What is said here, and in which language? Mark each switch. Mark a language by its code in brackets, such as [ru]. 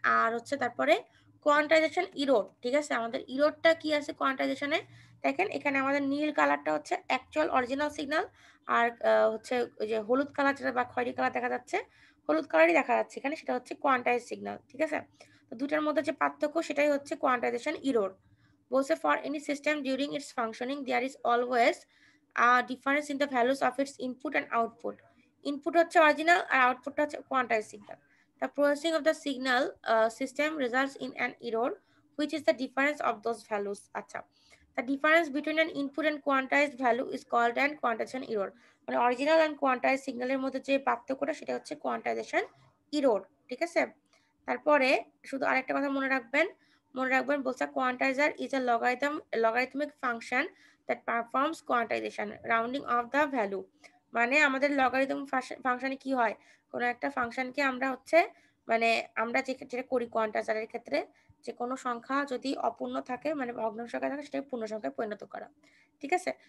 [bn] আর হচ্ছে তারপরে কোয়ান্টাইজেশন ইরোড, ঠিক আছে, আমাদের ইরোডটা কি আছে কোয়ান্টাইজেশনে, দেখেন এখানে আমাদের নীল কালারটা হচ্ছে অ্যাকচুয়াল অরিজিনাল সিগন্যাল, আর হচ্ছে ওই যে হলুদ কালার যেটা বা খয়েরি কালার দেখা যাচ্ছে, হলুদ কালারই দেখা যাচ্ছে এখানে, সেটা হচ্ছে কোয়ান্টাইজ সিগন্যাল, ঠিক আছে। তো দুটার মধ্যে যে পার্থক্য সেটাই হচ্ছে কোয়ান্টাইজেশন ইরোড। বলছে [en] For any system during its functioning there is always difference in the values of its input and output. [bn] Input হচ্ছে অরিজিনাল আর আউটপুটটা হচ্ছে quantise signal. [en] The processing of the signal system results in an error which is the difference of those values. [bn] আচ্ছা, [en] the difference between an input and quantized value is called an quantization error, [bn] মানে original and quantise সিগন্যালের মধ্যে যে পার্থক্যটা সেটা হচ্ছে quantisation error, ঠিক আছে। তারপরে শুধু আরেকটা কথা মনে রাখবেন বলছে [en] quantizer is a logarithmic function that performs quantization rounding of the value, [bn] মানে আমাদের লগারিদম ফাংশনে কি হয়, কোন একটা ফাংশনকে আমরা হচ্ছে মানে আমরা যেটা করি কোয়ান্টাইজারের ক্ষেত্রে, যে কোনো সংখ্যা যদি অপূর্ণ থাকে মানে ভগ্ন সংখ্যা থাকে সেটাকে পূর্ণ সংখ্যায় পরিণত করা, ঠিক আছে।